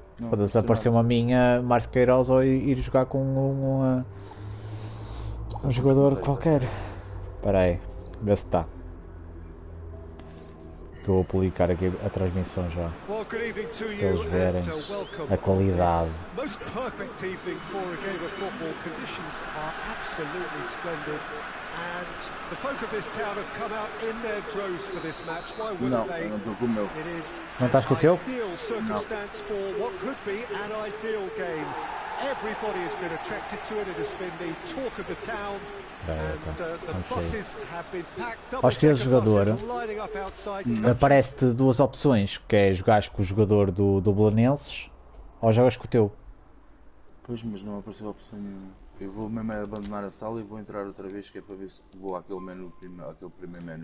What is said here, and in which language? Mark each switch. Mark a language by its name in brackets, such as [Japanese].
[Portuguese] Pode aparecer uma minha, Márcio Queiroz, ou ir jogar com um jogador qualquer. Espera aí, vê se está. Que eu vou publicar aqui a transmissão já. Para eles verem a qualidade. [English] Most perfect evening for a game of football. Conditions are absolutely splendid. And the folk of this town have come out in their droves for this match. Why wouldn't they? [Portuguese] Não estou com o meu. [English] It is [Portuguese] Não estás com o teu? [English] ideal circumstance for what could be an ideal game. Everybody has been attracted to it. It has been the talk of the town. And the buses have been packed up. [Portuguese] Acho que esse jogador aparece-te duas opções, que é jogares com o jogador do Belenenses ou jogas com o teu. Pois, mas não apareceu a opção nenhuma. Eu vou mesmo abandonar a sala e vou entrar outra vez, que é para ver se vou àquele menu, àquele primeiro menu.